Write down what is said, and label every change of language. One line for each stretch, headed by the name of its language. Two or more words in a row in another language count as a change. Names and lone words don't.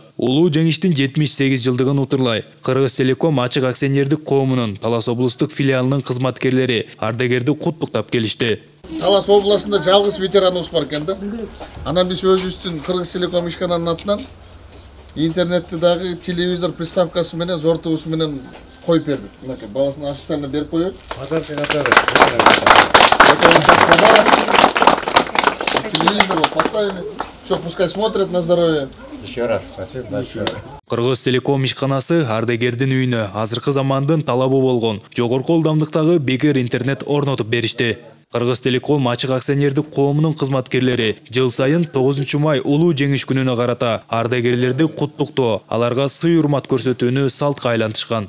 Kyrgyz: Улуу жеңиштин 78 жылдыгын утурлай Кыргызтелеком ачык акционердик коомунун Талас облустук филиалынын кызматкерлери ардагерди куттуктап келишти. Талас областында жалгыз ветераныбыз бар экен да. Анан биз өзүбүздүн Кыргызтелеком ишкананын атынан интернетти дагы телевизор приставкасы менен зортугусу менен коюп бердик. Мынакей баласын официально берип коёбуз.
Russian: Телевизор поставили. Все, пускай смотрят на здоровье. Еще раз спасибо большое.
Kyrgyz: Кыргызтелеком ишканасы ардагердин үйүнө азыркы замандын талабы болгон жогорку ылдамдыктагы бекер интернет орнотуп беришти. Кыргызтелеком ачык акционердик коомунун кызматкерлери жыл сайын 9 май улуу жеңиш күнүнө карата ардагерлерди куттуктоо, аларга сый-урмат көрсөтүүнү салтка айлантышкан.